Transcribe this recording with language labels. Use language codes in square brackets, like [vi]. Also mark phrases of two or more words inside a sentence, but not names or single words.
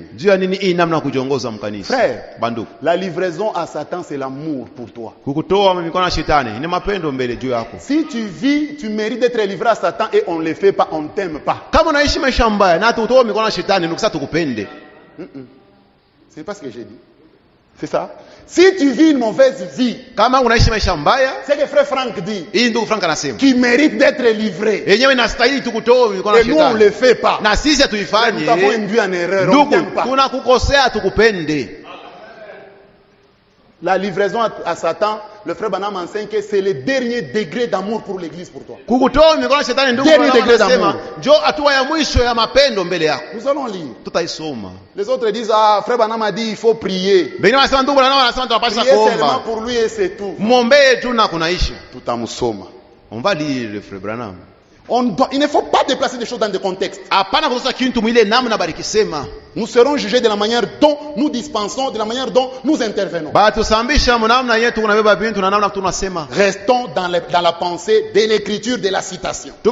[fr] Frère, la livraison à Satan, c'est l'amour pour toi. Si tu vis, tu mérites d'être livré à Satan et on ne le fait pas, on ne t'aime pas. C'est pas ce que j'ai dit. C'est ça. Si tu vis une mauvaise vie, [sw] kama unaishi maisha mbaya, [fr] c'est que frère Franck dit, [sw] hii ndugu Frank anasema, [fr] qui mérite d'être livré. [sw] yenyewe inastahili tukutoe mikono ya shetani. [fr] Et nous on le fait pas. [sw] Na sisi hatuifanye. [fr] Nous avons induit en erreur. [sw] Ndugu, tunakukosea tukupende. [fr] La livraison à Satan, le frère Branham enseigne que c'est le dernier degré d'amour pour l'église pour toi. [sw] Kukutoa mikono ya shetani ndugu anasema, njoo hatua ya mwisho ya mapendo mbele yako. [fr] Nous allons lire. [sw] Tutaisoma. [fr] Les autres disent frère Branham a dit il faut prier. [sw] Bengine wanasema ndugu Branham anasema tunapaswa kuomba. [fr] Prier seulement pour lui et c'est tout. [sw] Muombee tu na kunaisha. Tutamsoma. [fr] On va lire le frère Branham. Il ne faut pas déplacer des choses dans des contextes. Nous serons jugés de la manière dont nous dispensons, de la manière dont nous intervenons. Restons dans la pensée de l'écriture, de la citation.